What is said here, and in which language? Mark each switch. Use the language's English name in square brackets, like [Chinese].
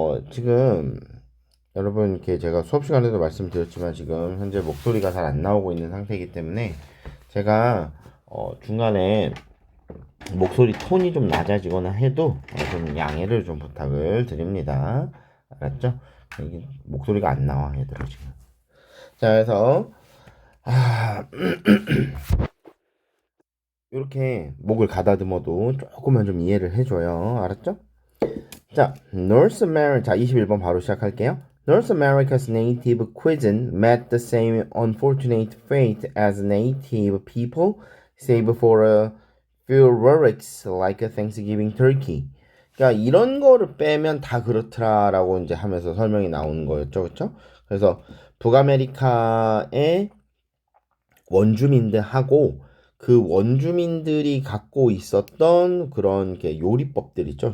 [Korean] 지금 여러분 이렇게 제가 수업 시간에도 말씀드렸지만 지금 현재 목소리가 잘 안 나오고 있는 상태이기 때문에 제가 중간에 목소리 톤이 좀 낮아지거나 해도 좀 양해를 좀 부탁을 드립니다. 알았죠? 이게 목소리가 안 나와 얘들아 지금. 자, 그래서 이렇게 목을 가다듬어도 조금만 좀 이해를 해줘요. 알았죠? 자, North America. 자, 21번 바로 시작할게요. [English] North America's native cuisine met the same unfortunate fate as native people, save for a few relics like a Thanksgiving turkey. [Korean] 그러니까 이런 거를 빼면 다 그렇더라라고 이제 하면서 설명이 나오는 거였죠, 그렇죠? 그래서 북아메리카의 원주민들하고 그 원주민들이 갖고 있었던 그런 게 요리법들 있죠.